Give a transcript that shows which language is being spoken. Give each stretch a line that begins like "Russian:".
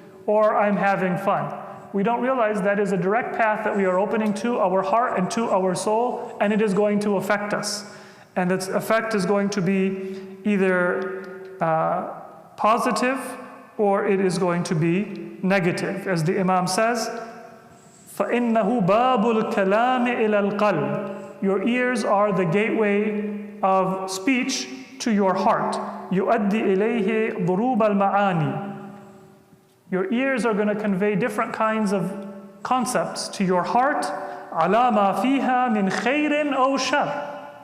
English: Or I'm having fun. We don't realize that is a direct path that we are opening to our heart and to our soul, and it is going to affect us. And its effect is going to be either positive or it is going to be negative. As the Imam says,
Arabic: فَإِنَّهُ بَابُ الْكَلَامِ إِلَى الْقَلْبِ.
English: Your ears are the gateway of speech to your heart.
Arabic: يُؤَدِّي إِلَيْهِ ضُرُوبَ الْمَعَانِي.
English: Your ears are going to convey different kinds of concepts to your heart.
Arabic: عَلَى مَا فِيهَا مِنْ خَيْرٍ أَوْ شَرٍ.